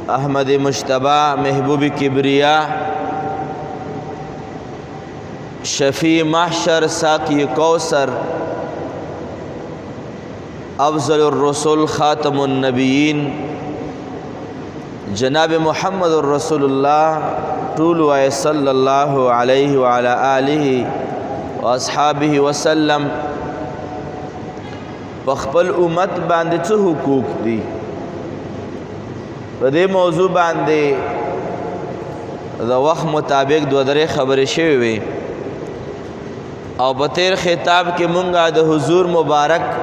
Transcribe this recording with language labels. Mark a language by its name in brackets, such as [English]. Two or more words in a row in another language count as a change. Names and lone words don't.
[Arabic] احمد مجتبی محبوب کبریا شفیع محشر ساقی کوثر افضل الرسل خاتم النبیین جناب محمد رسول الله طول وای صلی الله علیه وعلى آله واصحابه وسلم [Pashto] خپل امت باندې څه حقوق دي په دې موضوع باندې د وخت مطابق دوه درې خبرې شوې وي او په تیر خطاب کې مونږه د حضور مبارک